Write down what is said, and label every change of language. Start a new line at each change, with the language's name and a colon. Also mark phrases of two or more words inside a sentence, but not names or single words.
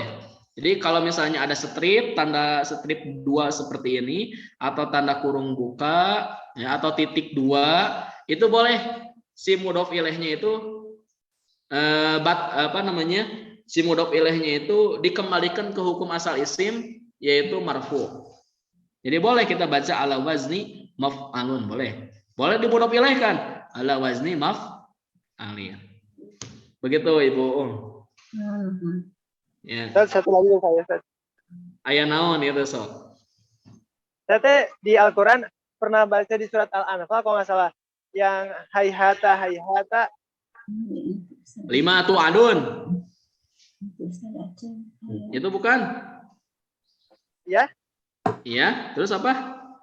Indonesian: Jadi kalau misalnya ada tanda strip 2 seperti ini, atau tanda kurung buka, ya, atau titik 2, itu boleh si mudhof ilaihnya itu si mudhof ilaihnya itu dikembalikan ke hukum asal isim yaitu marfu. Jadi boleh kita baca
Arabic: ala wazni maf'alun,
Indonesian: boleh. Boleh dimudhof ilaihkan
Arabic: ala wazni maf'alin.
Indonesian: Begitu Ibu. Ya. Satu lagi saya, Ustaz.
Sundanese: Aya naon itu sok.
Indonesian: Saya di Al-Qur'an pernah baca di surat Al-Anfal kalau nggak salah yang hayhata.
Arabic: Lima tu'adun.
Indonesian: Itu bukan? Ya? Iya, terus apa?